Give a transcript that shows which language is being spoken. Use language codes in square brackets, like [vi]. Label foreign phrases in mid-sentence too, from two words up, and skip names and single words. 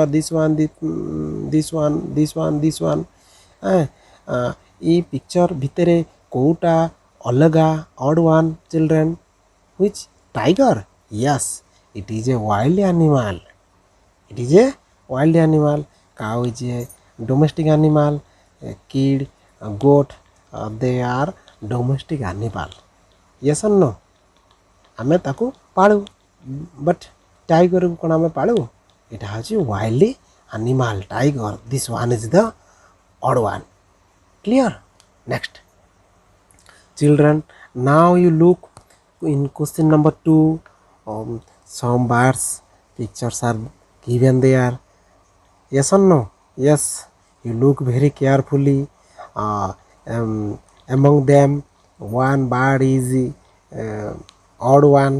[en] This one, this one, this one, this one. Picture [or] ଭିତରେ କେଉଁଟା ଅଲଗା [en] odd one, children. Which? Tiger? Yes, it is a wild animal. It is a wild animal. Cow is a domestic animal. A kid, a goat, they are domestic animal. Yes or no? [or] ଆମେ ତାକୁ ପାଳୁ, ବଟ୍ ଟାଇଗରକୁ କ'ଣ ଆମେ ପାଳୁ? ଏଇଟା ହେଉଛି [en] wild animal, [or] ଟାଇଗର. [en] This one is the odd one. Clear? Next, children, now you look in question number 2. Some birds pictures are given there? Yes or no? Yes. You look very carefully. Uh, among them, one bird is odd one.